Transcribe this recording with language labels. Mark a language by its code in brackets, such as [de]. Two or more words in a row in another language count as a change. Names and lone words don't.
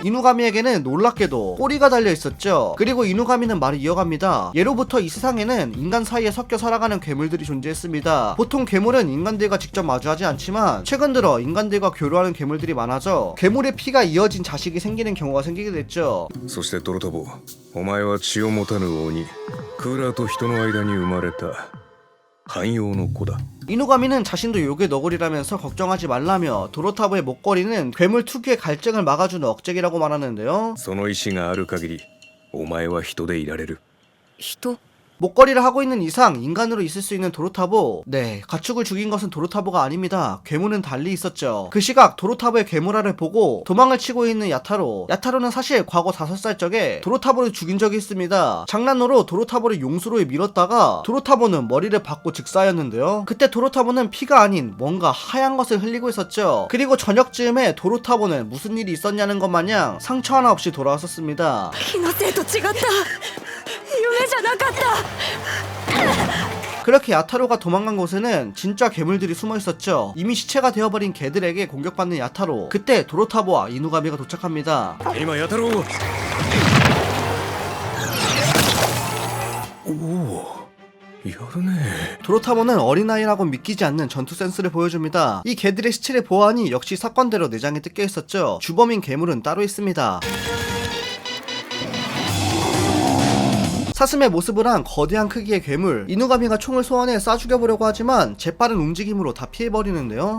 [ko] 이누가미에게는 놀랍게도 꼬리가 달려 있었죠. 그리고 이누가미는 말을 이어갑니다. 예로부터 이 세상에는 인간 사이에 섞여 살아가는 괴물들이 존재했습니다. 보통 괴물은 인간들과 직접 마주하지 않지만 최근 들어 인간들과 교류하는 괴물들이 많아져 괴물의 피가 이어진 자식이 생기는 경우가 생기게 됐죠. [ja] そしてドロタボ、お前は血を持たぬ鬼、クーラーと人の間に生まれた汎用の子だ。 [ko] 이누가미는 자신도 욕의 너구리라면서 걱정하지 말라며 도로타보의 목걸이는 괴물 특유의 갈증을 막아주는 억제기라고 말하는데요. [ja] その意志がある限り、お前は人でいられる。人 [ko] 목걸이를 하고 있는 이상 인간으로 있을 수 있는 도로타보. 네, 가축을 죽인 것은 도로타보가 아닙니다. 괴물은 달리 있었죠. 그 시각 도로타보의 괴물알을 보고 도망을 치고 있는 야타로는 사실 과거 5살 적에 도로타보를 죽인 적이 있습니다. 장난으로 도로타보를 용수로에 밀었다가 도로타보는 머리를 박고 즉사였는데요. 그때 도로타보는 피가 아닌 뭔가 하얀 것을 흘리고 있었죠. 그리고 저녁쯤에 도로타보는 무슨 일이 있었냐는 것 마냥 상처 하나 없이 돌아왔었습니다. [ja] 気のせいと違った。夢じゃなかった。 [ko] 그렇게 야타로가 도망간 곳에는 진짜 괴물들이 숨어 있었죠. 이미 시체가 되어버린 개들에게 공격받는 야타로. 그때 도로타보와 이누가미가 도착합니다. [ja] 今やたろう。おお、やるね。 [ko] 도로타보는 어린아이라고 믿기지 않는 전투 센스를 보여줍니다. 이 개들의 시체를 보아하니 역시 사건대로 내장에 뜯겨 있었죠. 주범인 괴물은 따로 있습니다. 사슴의 모습을 한 거대한 크기의 괴물, 이누가미가 총을 소환해 쏴 죽여보려고 하지만 재빠른 움직임으로 다 피해버리는데요.